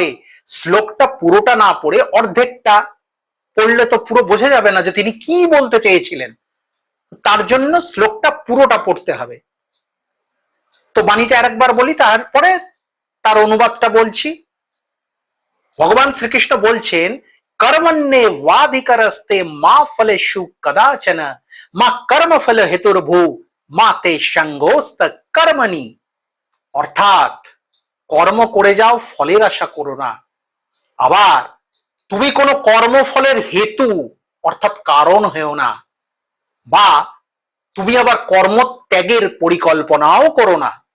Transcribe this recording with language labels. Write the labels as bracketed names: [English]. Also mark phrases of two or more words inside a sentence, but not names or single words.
[Bangla] শ্লোকটা পুরোটা না পড়ে অর্ধেকটা পড়লে তো পুরো বোঝা যাবে না যে তিনি কি বলতে চেয়েছিলেন। তার জন্য শ্লোকটা পুরোটা পড়তে হবে। তো বাণীটা আরেকবার বলি, তারপরে তার অনুবাদটা বলছি। ভগবান শ্রীকৃষ্ণ বলছেন, [Sanskrit] कर्मण्येवाधिकारस्ते मा फलेषु कदाचन मा कर्मफल हेतुर्भू माते संगोस्त कर्मणि। [Bangla] অর্থাৎ কর্ম করে যাও, ফলের আশা করো না। আবার তুমি কোনো কর্মফলের হেতু অর্থাৎ কারণ হয়েও না, বা তুমি আবার কর্মত্যাগের পরিকল্পনাও করো না।